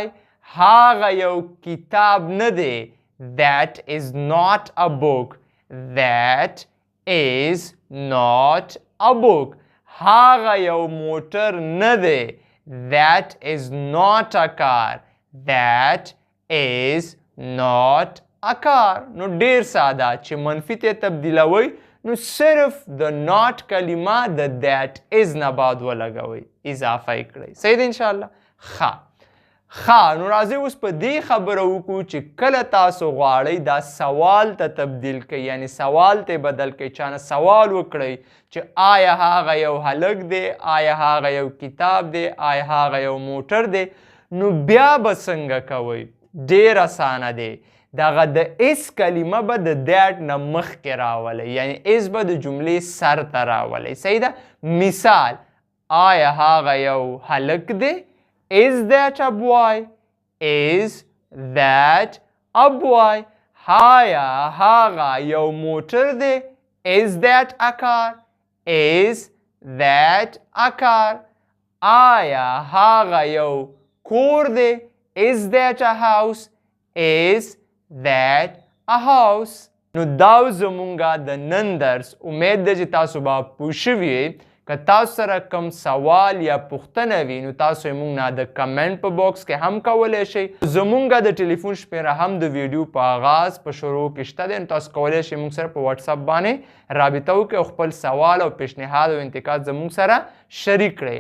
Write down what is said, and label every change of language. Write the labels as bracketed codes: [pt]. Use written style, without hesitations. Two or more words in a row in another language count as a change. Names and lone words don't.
[ps] هغه یو کتاب نه دی. [en] that is not a book. That is not a book. [ps] هاغه یو موټر نه دی. [en] That is not a car. That is not a car. [ps] نو ډیر ساده چې منفي ته تبدیلوي نو صرف د not کلمه د [en] that is [ps] نه بعد ولګوئ اضافه یې کړئ. صحیح دی انشاءالله. نو راځئ اوس په دې خبره وکړو چې کله تاسو غواړئ دا سوال ته تبدیل کړئ یعنی سوال ته بدل کړئ چانه سوال وکړئ چې آیا هغه یو هلک دی آیا هغه یو کتاب دی آیا هغه یو موټر دی نو بیا به څنګه کوئ ډېر اسانه دی دغه د اس کلمه به د that نه مخکې راولئ یعنی اس به د جملې سر ته راولئ. صحیح ده. مثال آیا هغه یو هلک دی [en] Is that a boy? Is that a boy? [ps] هایا هاغه یو موټر دی. [en] Is that a car? Is that a car? [ps] آیا هاغه یو کور دی. [en] Is that a house? Is that a house? [ps] نو دا زمونږه د نن درس امید ده چې تاسو به پوه شوي یئ. که تاسو سره کوم سوال یا پوښتنه وي نو تاسو یې موږ نه د کمنټ په باکس کې هم کولی شئ. زمونږ د ټلیفون شمیره هم د ویډیو په آغاز په شروع کې شته دی نو تاسو کولی شئ موږ سره په واتساپ باندې رابطه وکړئ او خپل سوال او پیشنهاد او انتقاد زموږ سره شریک کړئ.